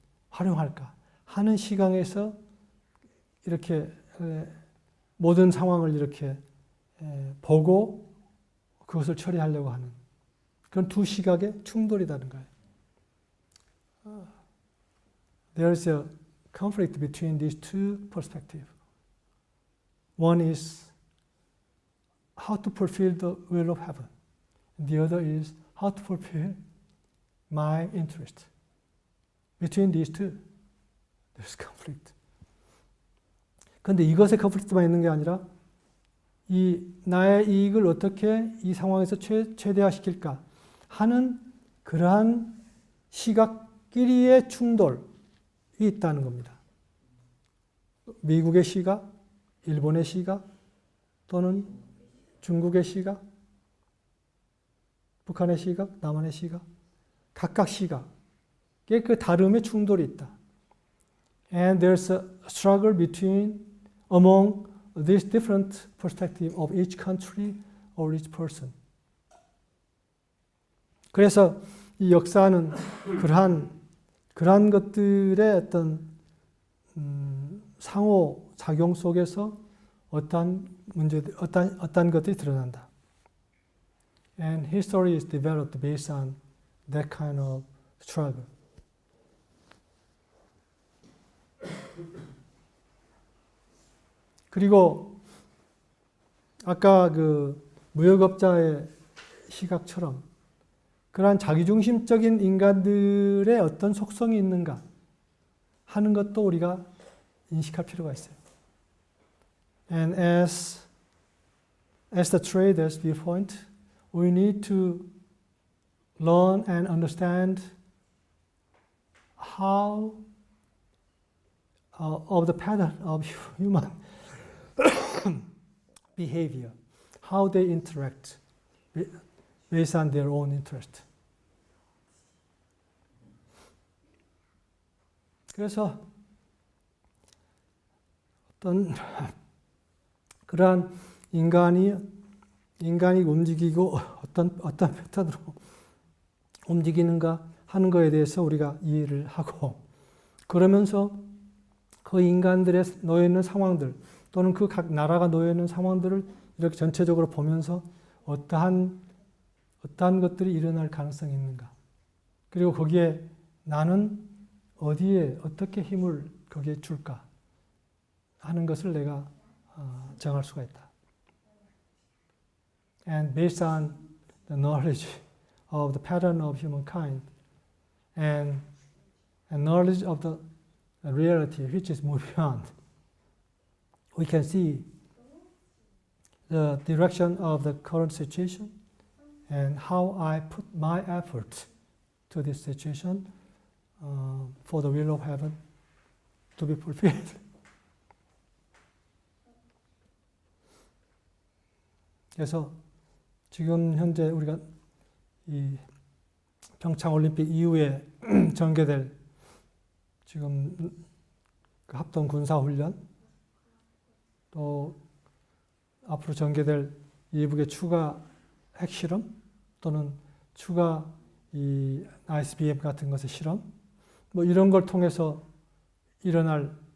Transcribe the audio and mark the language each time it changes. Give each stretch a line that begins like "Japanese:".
Korean: 활용할까 하는 시각에서 이렇게 모든 상황을 이렇게 보고 그것을 처리하려고 하는 그런 두 시각의 충돌이라는 거예요.
English: There is a conflict between these two perspectives. One is how to fulfill the will of heaven. The other is how to fulfill my interest. Between these two, there's conflict.
Korean: 그런데 이것에 컨플릭트만 있는 게 아니라 이 나의 이익을 어떻게 이 상황에서 최대화시킬까 하는 그러한 시각끼리의 충돌이 있다는 겁니다. 미국의 시각, 일본의 시각, 또는 중국의 시각, 북한의 시각, 남한의 시각, 각각 시각에 그 다름의 충돌이 있다.
English: And there's a struggle among these different perspectives of each country or each person.
Korean: 그래서 이 역사는 그러한 것들의 어떤 상호 작용 속에서 어떠한 문제들, 어떠한 것들이 드러난다.
English: And history is developed based on that kind of struggle.
Korean: 그리고 아까 그 무역업자의 시각처럼 그러한 자기중심적인 인간들의 어떤 속성이 있는가 하는 것도 우리가 인식할 필요가 있어요.
English: And as the trader's viewpoint, we need to learn and understand how of the pattern of human behavior, how they interact based on their own interest.
Korean: 그래서 어떤 그러한 인간이 움직이고 어떤 패턴으로 움직이는가 하는 것에 대해서 우리가 이해를 하고 그러면서 그 인간들의 놓여 있는 상황들 또는 그 각 나라가 놓여 있는 상황들을 이렇게 전체적으로 보면서 어떠한 것들이 일어날 가능성이 있는가. 그리고 거기에 나는 어디에 어떻게 힘을 거기에 줄까 하는 것을 내가 정할 수가 있다.
English: And based on the knowledge of the pattern of humankind and knowledge of the reality which is moving on, we can see the direction of the current situation and how I put my effort to this situation for the will of heaven to be fulfilled.
Korean: 그래서 지금 현재 우리가 이 평창 올림픽 이후에 전개될 지금 그 합동 군사 훈련 또 앞으로 전개될 이북의 추가 핵실험 또는 추가 이 ICBM 같은 것의 실험 뭐 이런 걸 통해서 일어날